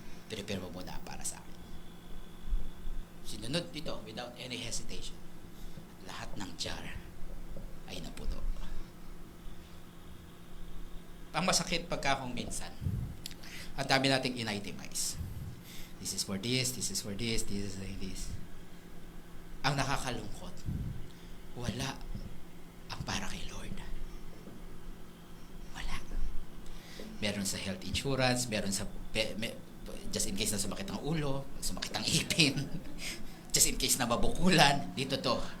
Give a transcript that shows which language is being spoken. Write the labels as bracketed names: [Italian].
[Filipino] Prepare mo muna para sa akin. Sinunod dito [English] without any hesitation. [Filipino] Lahat ng jar ay napuno. Ang masakit pagka kung minsan, ang dami nating in-itemize. [English] This is for this, this is for this, this is for this. [Filipino] Ang nakakalungkot, wala ang para kay Lord. Wala. Meron sa health insurance, meron sa [English] just in case [Filipino] na sumakit ang ulo, sumakit ang ipin, just in case na mabukulan, dito to.